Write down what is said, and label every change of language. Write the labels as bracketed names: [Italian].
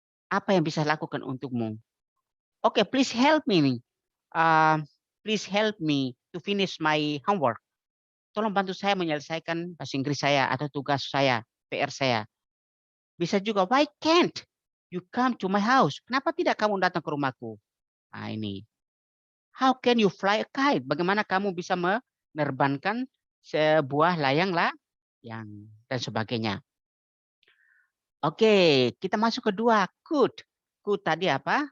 [Indonesian] Apa yang bisa lakukan untukmu? [English] Oke, please help me. Please help me to finish my homework. [Indonesian] Tolong bantu saya menyelesaikan bahasa Inggris saya atau tugas saya, PR saya. Bisa juga, [English] why can't you come to my house? [Indonesian] Kenapa tidak kamu datang ke rumahku? Nah ini. [English] How can you fly a kite? [Indonesian] Bagaimana kamu bisa menerbangkan sebuah layang dan sebagainya. Oke, kita masuk ke dua, could. Could tadi apa?